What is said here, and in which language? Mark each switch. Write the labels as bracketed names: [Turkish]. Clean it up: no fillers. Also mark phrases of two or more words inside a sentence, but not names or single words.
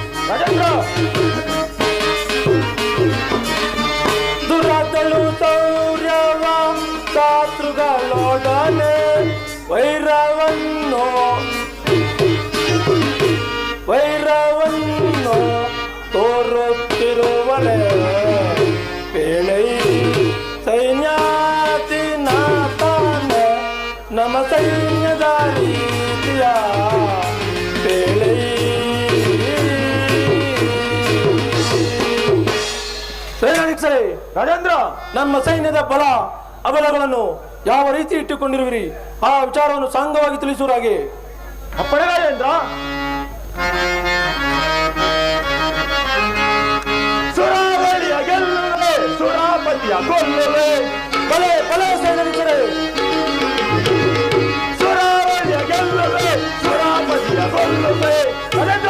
[Kannada] ರಾಜೇಂದ್ರ ದುರಾತಳು ಸೌರ್ಯವ ಶಾಸ್ತ್ರುಗಳೊಡನೆ ವೈರವನ್ನು ತೋರುತ್ತಿರುವಳೆ ಪೇಳೈ ಸೈನ್ಯಾತಿ ನಾತಾನ ನಮ್ಮ ಸೈನ್ಯದ ರೀತಿಯ ಪೇಳೈ ಸೇನಾಧೀಕ್ಷರೇ ರಾಜೇಂದ್ರ ನಮ್ಮ ಸೈನ್ಯದ ಬಲ ಅಬಲಗಳನ್ನು ಯಾವ ರೀತಿ ಇಟ್ಟುಕೊಂಡಿರುವಿರಿ ಆ ವಿಚಾರವನ್ನು ಸಾಂಗವಾಗಿ ತಿಳಿಸುವರಾಗೆ ಅಪ್ಪಣೆ ರಾಜೇಂದ್ರ. ಸುರಾವಳಿಯ ಗೆಲ್ಲುವೆ ಸುರಾಪತಿಯ ಕೊಲ್ಲುವೆ ಬಲೆ ಬಲೆ ಸೇನಾಧೀಕ್ಷರೇ ಸುರಾವಳಿಯ ಗೆಲ್ಲುವೆ ಸುರಾಪತಿಯ ಕೊಲ್ಲುವೆ ರಾಜೇಂದ್ರ.